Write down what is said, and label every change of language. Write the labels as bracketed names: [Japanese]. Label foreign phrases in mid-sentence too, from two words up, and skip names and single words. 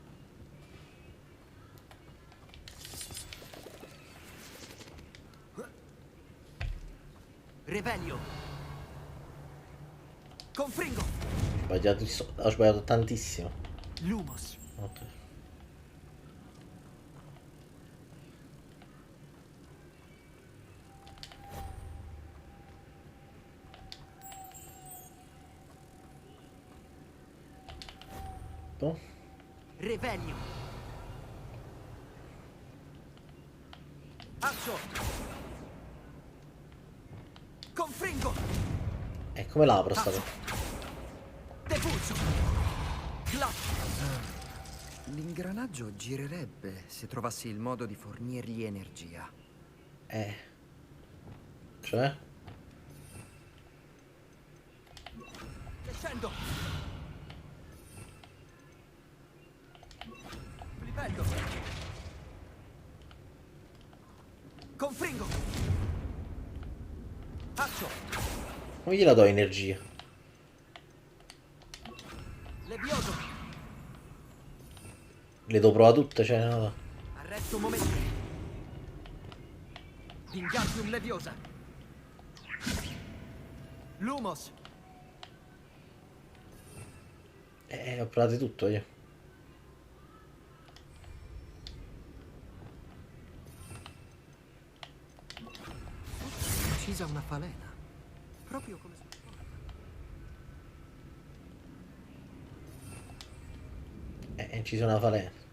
[Italian] Revelio. Confringo. Ho sbagliato tantissimo. Lumos. Ok. Oh. Revelio. Accio. Confringo. E come l'apro sta cosa? Depulso. L'ingranaggio girerebbe se trovassi il modo di fornirgli energia. Cioè? Descendo. Livello. Confringo. Accio. Come gliela do energia? Levioso. Le devo provare tutte, cioè no. Arresto un momento. Wingardium Leviosa. Lumos. Ho provato tutto io. Uccisa una falena. Proprio come... Ci sono una falena.